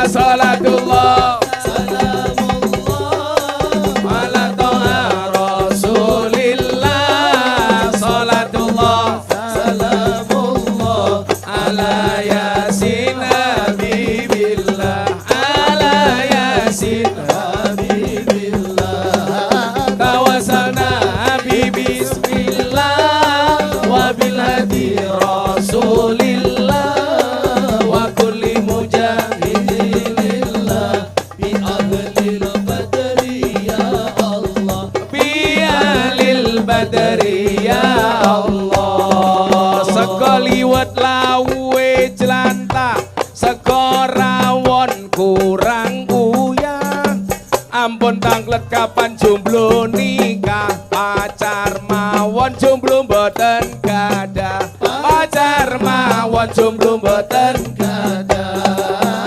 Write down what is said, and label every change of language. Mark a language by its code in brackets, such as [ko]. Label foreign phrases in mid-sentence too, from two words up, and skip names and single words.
[ar] صلاة الله سلام الله على طه رسول الله صلاة الله سلام الله على يس حبيب الله على يس حبيب الله توسلنا ببسم الله وبالهادي رسول الله وكل مجاهد لله بأهل البدر يا الله بأهل البدر يا الله. [jv] Sekaliwat lawe jelantah, seko rawon kurang uyah, ampun tanglet kapan jomblo nikah, pacar mawon jomblo mboten gadah, pacar mawon jomblo mboten gadah.